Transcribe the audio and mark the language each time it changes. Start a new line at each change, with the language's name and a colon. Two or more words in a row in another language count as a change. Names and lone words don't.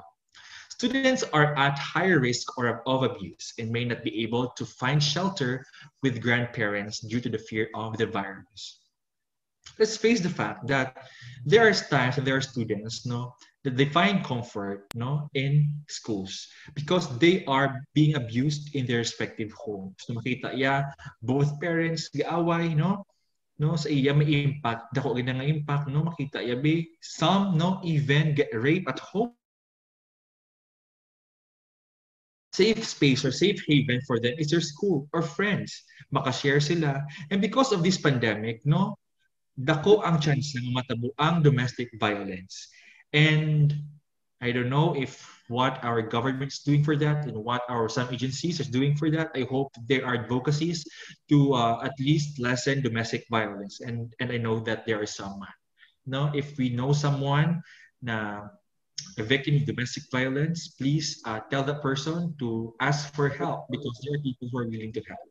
English: Students are at higher risk of abuse and may not be able to find shelter with grandparents due to the fear of the virus. Let's face the fact that there are times and there are students, no, that they find comfort, no, in schools because they are being abused in their respective homes.
Hiligaynon: So makita ya both parents gaaway, no, sa iya may impact, dako gid nga impact, no, makita ya be some, no,
English: even get raped at home. Safe space or safe haven for them is their school or friends.
Hiligaynon: Makashare sila.
English: And because of this pandemic,
Hiligaynon: no, dako ang chance na matabo ang
English: domestic violence. And I don't know if what our government is doing for that and what our some agencies are doing for that. I hope there are advocacies to at least lessen domestic violence. And I know that there is someone. No, if we know someone na a victim of domestic violence, please tell that person to ask for help because there are people who are willing to help.